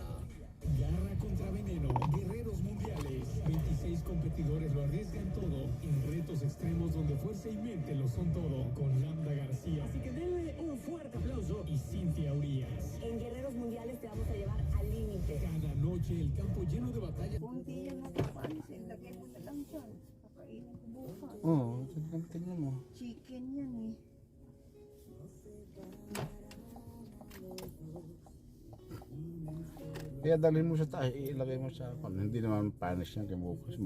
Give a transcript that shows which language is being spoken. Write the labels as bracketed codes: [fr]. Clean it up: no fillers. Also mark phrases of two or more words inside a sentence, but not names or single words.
[es] Garra contra veneno, guerreros mundiales. 26 competidores lo arriesgan todo en retos extremos donde fuerza y mente lo son todo. Con Lambda García. Así que denle un fuerte aplauso. Y Cintia Urias. En Guerreros Mundiales te vamos a llevar al límite. Cada noche el campo lleno de batallas. [tl] Kung di yan napapansin, lagay mo na lang dyan. Kakainin ko bukas. Oo, tignan mo. Chicken yan eh. Kaya dalhin mo sa taas, ilagay mo sa pan. Hindi naman panis yan kaya bukas.